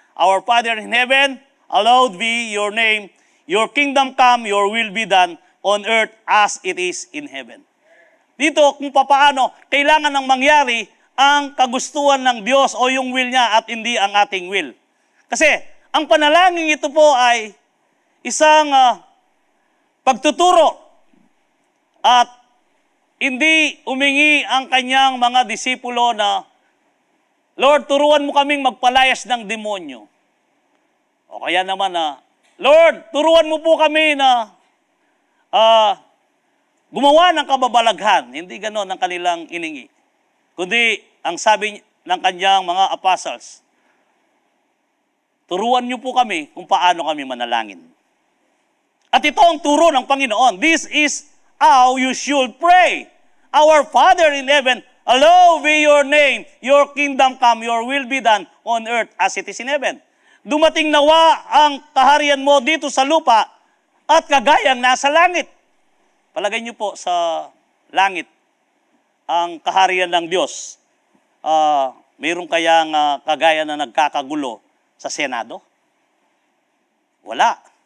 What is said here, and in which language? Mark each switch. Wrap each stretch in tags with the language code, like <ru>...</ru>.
<en>Our Father in heaven, hallowed be your name. Your kingdom come, your will be done on earth as it is in heaven.</en> <tl>Dito kung papaano kailangan ng mangyari ang kagustuhan ng Diyos o yung will niya at hindi ang ating will. Kasi ang panalangin ito po ay isang pagtuturo at hindi umingi ang kanyang mga disipulo na, Lord, turuan mo kaming magpalayas ng demonyo. O kaya naman Lord, turuan mo po kami na gumawa ng kababalaghan. Hindi ganon ang kanilang iningi. Kundi, ang sabi ng kanyang mga apostles, turuan niyo po kami kung paano kami manalangin. At ito ang turo ng Panginoon.</tl> <en>This is how you should pray. Our Father in heaven, hallowed be your name, your kingdom come, your will be done on earth as it is in heaven.</en> <tl>Dumating nawa ang kaharian mo dito sa lupa at kagayang nasa langit. Palagay niyo po sa langit ang kaharian ng Diyos. Mayroon kayang kagaya na nagkakagulo sa Senado? Wala.</tl>